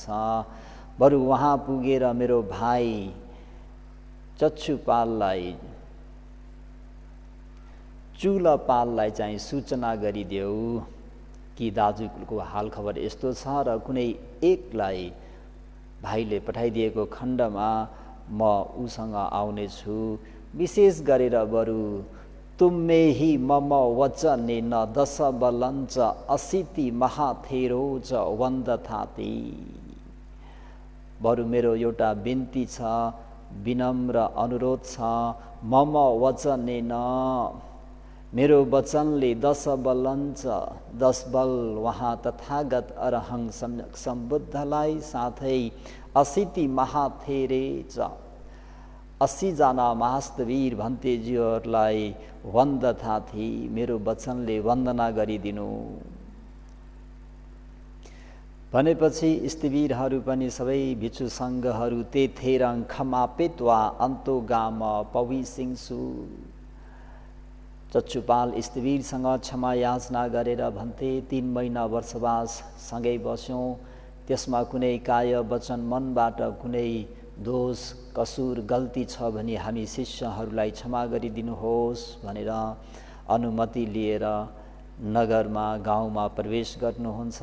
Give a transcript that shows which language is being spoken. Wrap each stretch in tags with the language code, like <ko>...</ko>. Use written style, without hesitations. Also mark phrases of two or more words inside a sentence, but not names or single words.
<ne>बरु वहाँ पुगेर मेरो भाइ चक्षुपाललाई चुलपाललाई चाहिँ सूचना गरिदेऊ कि दाजुको हाल खबर यस्तो छ र कुनै एकलाई भाइले पठाइदिएको खण्डमा म उसँग आउनेछु। विशेष गरेर बरु</ne> <pi>तुम्मे हि मम वचने न दश बलञ्च अशीति महाथेरो च वन्दथाति,</pi> <ne>बरु मेरो एउटा बिन्ती छ, विनम्र अनुरोध छ,</ne> <pi>मम वचने न,</pi> <ne>मेरो वचनले</ne> <pi>10 बलञ्च</pi> <ne>10 बल वहाँ तथागत अरहङ सम्यक सम्बुद्धलाई साथै</ne> <pi>80 महाथेरे च</pi> <ne>80 जना महास्तवीर भन्तेजीहरूलाई वन्दथाथि, मेरो वचनले वन्दना गरिदिनु भनेपछि स्थवीरहरू पनि सबै भिक्षु सङ्घहरू</ne> <pi>तेथेरङ खमापित्वा अन्तोगाम पविसिंसु,</pi> <ne>चच्चुपाल स्थिवीरसँग क्षमा याचना गरेर भन्थे, 3 महिना वर्षवास सँगै बस्यौँ, त्यसमा कुनै काय वचन मनबाट कुनै दोष कसुर गल्ती छ भने हामी शिष्यहरूलाई क्षमा गरिदिनुहोस् भनेर अनुमति लिएर नगरमा गाउँमा प्रवेश गर्नुहुन्छ।</ne>